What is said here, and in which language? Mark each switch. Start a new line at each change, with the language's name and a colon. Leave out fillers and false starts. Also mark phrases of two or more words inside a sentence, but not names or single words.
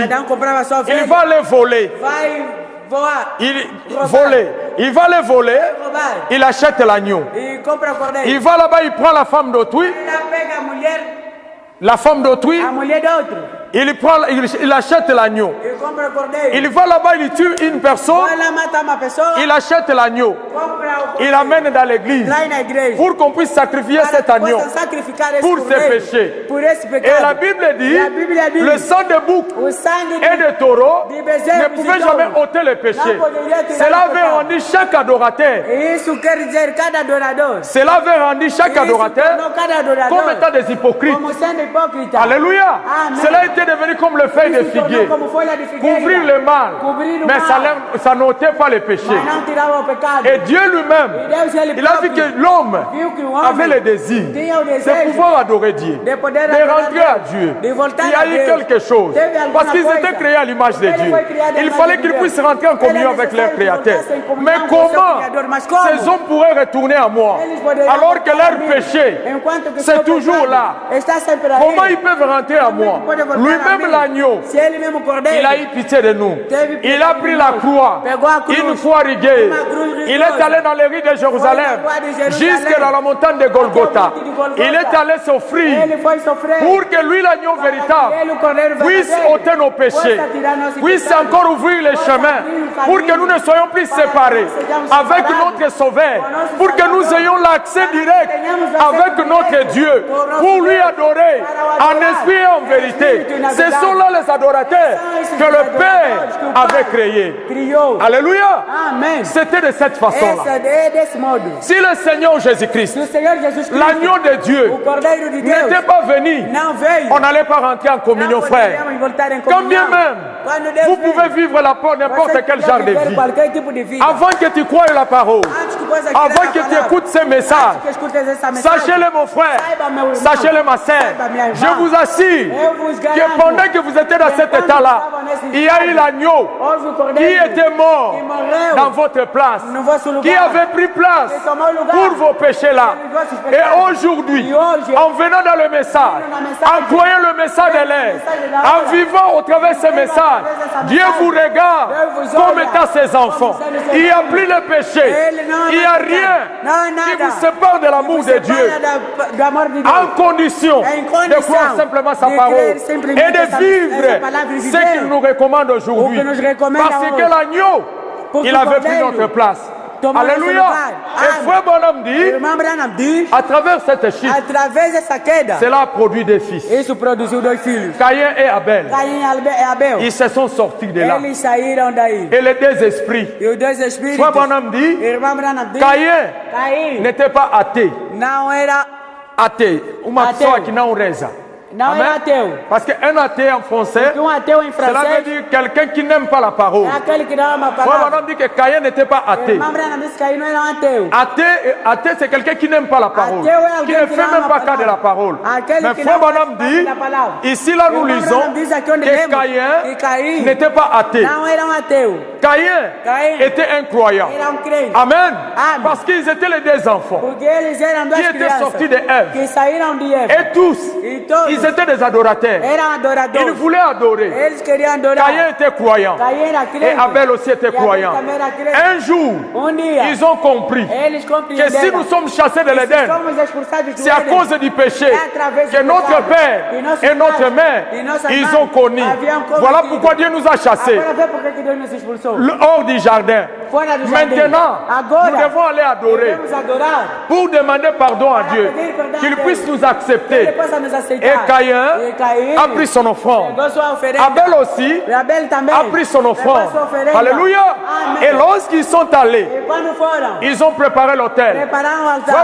French: Il va les voler. Il va les voler, il achète l'agneau. Il va là-bas, il prend la femme d'autrui. La femme d'autrui, il achète l'agneau.
Portuguese: ele compra o cordeiro.
French: Il va là-bas, il tue une personne,
Portuguese: Vai lá, mata uma pessoa,
French: il achète l'agneau,
Portuguese: compra o
French: il
Portuguese: cordeiro,
French: l'amène dans l'église
Portuguese: traz na igreja.
French: pour qu'on puisse sacrifier
Portuguese: Para
French: cet
Portuguese: que
French: agneau
Portuguese: possam sacrificar esse
French: pour ses
Portuguese: cordeiro,
French: péchés.
Portuguese: por esse
French: Et la
Portuguese: pecado.
French: Bible dit,
Portuguese: E a Bíblia diz,
French: le sang de bouc
Portuguese: o sangue
French: et de taureau
Portuguese: de
French: ne
Portuguese: bezerros
French: pouvait
Portuguese: e
French: jamais
Portuguese: touros
French: ôter les péchés.
Portuguese: não poderia tirar
French: Cela
Portuguese: o
French: avait
Portuguese: pecado.
French: rendu chaque adorateur.
Portuguese: E isso quer dizer cada adorador.
French: Cela avait rendu chaque
Portuguese: Isso
French: adorateur
Portuguese: tornou cada adorador
French: comme étant des hypocrites.
Portuguese: como sendo hipócrita.
French: Alléluia.
Portuguese: Amen.
French: Cela était devenu comme le feuille de
Portuguese: Isso tornou
French: figuier.
Portuguese: como folha de figueira.
French: Couvrir le mal.
Portuguese: Cobrir o
French: Mais
Portuguese: mal.
French: ça n'ôtait pas les péchés.
Portuguese: Mas não tirava o pecado.
French: Et Dieu lui-même,
Portuguese: E Deus, ele
French: il a vu
Portuguese: próprio,
French: que l'homme
Portuguese: viu que o
French: avait
Portuguese: homem
French: le désir
Portuguese: tinha o
French: de
Portuguese: desejo
French: pouvoir adorer Dieu,
Portuguese: de poder
French: de
Portuguese: adorar
French: rentrer à
Portuguese: Deus,
French: Dieu.
Portuguese: de voltar
French: Il y a
Portuguese: a
French: eu
Portuguese: Deus.
French: quelque chose.
Portuguese: Teve alguma
French: Parce qu'ils
Portuguese: coisa.
French: étaient créés à l'image de
Portuguese: Ele
French: Dieu.
Portuguese: foi criado à
French: Il
Portuguese: imagem
French: fallait
Portuguese: de
French: qu'ils
Portuguese: Deus.
French: puissent rentrer en communion
Portuguese: Era
French: avec leur
Portuguese: necessário que
French: Créateur.
Portuguese: voltassem em comunhão
French: Mais
Portuguese: com o seu
French: comment
Portuguese: Criador. Mas como?
French: ces hommes pourraient retourner à moi
Portuguese: Eles poderiam
French: alors que
Portuguese: voltar a
French: leur
Portuguese: mim,
French: péché,
Portuguese: enquanto que
French: c'est
Portuguese: seu
French: toujours
Portuguese: pecado
French: là.
Portuguese: está sempre aí.
French: Comment ils peuvent rentrer à moi?
Portuguese: Pode voltar a
French: Lui-même
Portuguese: mim.
French: l'agneau,
Portuguese: Se ele mesmo cordeiro,
French: il a eu pitié de nous.
Portuguese: teve
French: Il a pris la croix,
Portuguese: pegou a cruz,
French: une croix riguée.
Portuguese: uma cruz rigorosa.
French: Il est allé dans les rues de Jérusalem,
Portuguese: Foi na rua de Jerusalém,
French: jusque dans la montagne de Golgotha.
Portuguese: até o monte de Golgotha.
French: Il est allé s'offrir
Portuguese: ele foi sofrer.
French: pour que lui, l'agneau véritable,
Portuguese: Ele, o cordeiro
French: puisse
Portuguese: verdadeiro,
French: ôter nos péchés,
Portuguese: possa tirar nossos
French: puisse
Portuguese: pecados,
French: encore ouvrir les
Portuguese: possa
French: chemins
Portuguese: abrir o
French: pour que
Portuguese: caminho,
French: nous ne soyons plus
Portuguese: para que
French: séparés
Portuguese: nós sejamos
French: avec
Portuguese: separados
French: notre Sauveur,
Portuguese: com nosso
French: pour que nous
Portuguese: Salvador,
French: ayons l'accès
Portuguese: para que
French: direct
Portuguese: tenhamos acesso
French: avec
Portuguese: direto
French: notre Dieu
Portuguese: com o nosso
French: pour lui
Portuguese: Deus,
French: adorer
Portuguese: para o
French: en
Portuguese: adorar,
French: esprit et en
Portuguese: em
French: vérité.
Portuguese: espírito e na
French: Ce
Portuguese: verdade.
French: sont là les adorateurs
Portuguese: São
French: que
Portuguese: esses
French: le
Portuguese: adoradores
French: Père
Portuguese: que o
French: avait
Portuguese: Pai
French: créés.
Portuguese: criou.
French: Alléluia.
Portuguese: Amém.
French: C'était de cette façon-là.
Portuguese: Essa é desse modo.
French: Si le Seigneur Jésus-Christ,
Portuguese: Se o Senhor Jesus Cristo,
French: l'agneau de Dieu,
Portuguese: o cordeiro de Deus,
French: n'était pas venu,
Portuguese: não veio,
French: on n'allait pas rentrer en communion,
Portuguese: não
French: frère.
Portuguese: poderíamos voltar em
French: Quand bien
Portuguese: comunhão.
French: même,
Portuguese: Quando Deus
French: vous
Portuguese: veio,
French: pouvez vivre n'importe
Portuguese: você
French: quel
Portuguese: pode
French: genre de
Portuguese: viver
French: vie.
Portuguese: qualquer tipo de vida.
French: Avant que tu croies la parole,
Portuguese: Antes que possa crer
French: avant
Portuguese: na
French: que tu
Portuguese: palavra,
French: écoutes ces
Portuguese: antes
French: messages,
Portuguese: que escutes essa mensagem,
French: sachez-le mon frère,
Portuguese: saiba, meu irmão,
French: sachez-le ma sœur,
Portuguese: saiba, minha irmã,
French: je vous assure
Portuguese: eu vos
French: que
Portuguese: garanto
French: pendant que vous étiez dans
Portuguese: que
French: cet
Portuguese: quando
French: état-là,
Portuguese: estava nesse
French: il y a eu
Portuguese: estado,
French: l'agneau
Portuguese: houve o
French: qui
Portuguese: cordeiro
French: était mort
Portuguese: que morreu
French: dans votre place,
Portuguese: no vosso lugar,
French: qui avait pris place
Portuguese: que tomou lugar
French: pour vos péchés-là.
Portuguese: pelos vossos
French: Et
Portuguese: pecados.
French: aujourd'hui,
Portuguese: E hoje,
French: en venant dans le message, en croyant le message de l'air, en vivant au travers de ce message, Dieu vous regarde comme étant ses enfants. Il n'y a plus le péché. Il n'y a rien qui vous sépare de l'amour de Dieu.
Portuguese: do amor de Deus.
French: En condition de croire simplement sa parole et de vivre ce qu'il nous recommande aujourd'hui. Parce que l'agneau, il avait pris notre place. Alléluia. Et frère Bonhomme dit,
Portuguese: Irmão Branham diz,
French: à travers cette chute,
Portuguese: através dessa queda,
French: cela a produit des fils.
Portuguese: isso produziu dois filhos,
French: Caïn et Abel.
Portuguese: Caim e Abel.
French: Ils se sont sortis de là.
Portuguese: Eles saíram daí.
French: Et les deux esprits.
Portuguese: E os dois espíritos,
French: Frère Bonhomme dit,
Portuguese: irmão Branham diz,
French: Caïn
Portuguese: Caim
French: n'était pas athée.
Portuguese: não era
French: Athée. Uma
Portuguese: Ateu. pessoa que não reza. Não era ateu.
French: Parce qu'un athée en français,
Portuguese: Porque ateu em
French: cela veut
Portuguese: francês
French: dire quelqu'un qui n'aime pas la parole.
Portuguese: é aquele que não ama a
French: Frère
Portuguese: palavra.
French: Bonhomme dit que Caïn n'était pas athée.
Portuguese: Irmão Branham disse que Caim não era ateu.
French: Athée, c'est quelqu'un qui n'aime pas la parole,
Portuguese: Ateu é
French: qui
Portuguese: alguém
French: ne
Portuguese: que
French: fait
Portuguese: não
French: même
Portuguese: ama
French: pas
Portuguese: a
French: cas de la
Portuguese: palavra.
French: parole.
Portuguese: Aquele
French: Mais
Portuguese: que
French: Frère
Portuguese: não faz
French: Bonhomme
Portuguese: parte
French: dit,
Portuguese: da palavra.
French: ici là nous
Portuguese: Irmão
French: lisons
Portuguese: Branham diz aqui onde que lemos
French: Caïn
Portuguese: que Caim
French: n'était pas athée.
Portuguese: não era ateu.
French: Caïn était un croyant.
Portuguese: Era crente.
French: Amen.
Portuguese: Amen.
French: Parce qu'ils étaient les deux enfants
Portuguese: Porque eles eram duas
French: qui étaient
Portuguese: crianças
French: sortis de Ève.
Portuguese: que saíram de Eva.
French: Et tous,
Portuguese: E todos
French: ils étaient des adorateurs.
Portuguese: eram
French: Ils
Portuguese: adoradores.
French: voulaient adorer.
Portuguese: Eles queriam adorar.
French: Caïn était croyant.
Portuguese: Caim era crente.
French: Et Abel aussi était
Portuguese: E Abel
French: croyant.
Portuguese: também era crente.
French: Un jour,
Portuguese: Dia,
French: ils ont compris
Portuguese: eles
French: que
Portuguese: compreenderam
French: si nous sommes chassés de l'Éden,
Portuguese: somos expulsados do
French: c'est à
Portuguese: Éden.
French: cause du péché
Portuguese: É através
French: que
Portuguese: do
French: notre
Portuguese: pecado.
French: Père
Portuguese: E nosso
French: et notre
Portuguese: pai
French: Mère,
Portuguese: e nossa
French: ils
Portuguese: mãe
French: ont connu.
Portuguese: haviam cometido.
French: Voilà pourquoi Dieu nous a chassés
Portuguese: Agora vê por que Deus nos expulsou.
French: hors du jardin.
Portuguese: Fora do jardim.
French: Maintenant,
Portuguese: Agora,
French: nous devons aller adorer
Portuguese: devemos adorar.
French: pour demander pardon à
Portuguese: Para
French: Dieu,
Portuguese: pedir perdão
French: qu'il
Portuguese: a Deus.
French: puisse nous
Portuguese: Que Ele
French: accepter.
Portuguese: possa nos aceitar.
French: Et Caïn
Portuguese: E Caim
French: a pris son offrande.
Portuguese: pegou sua oferenda.
French: Abel aussi
Portuguese: E Abel também
French: a pris son offrande.
Portuguese: pegou sua oferenda.
French: Alléluia.
Portuguese: Amen.
French: Et lorsqu'ils sont allés,
Portuguese: E quando foram,
French: ils ont préparé l'autel.
Portuguese: prepararam o altar.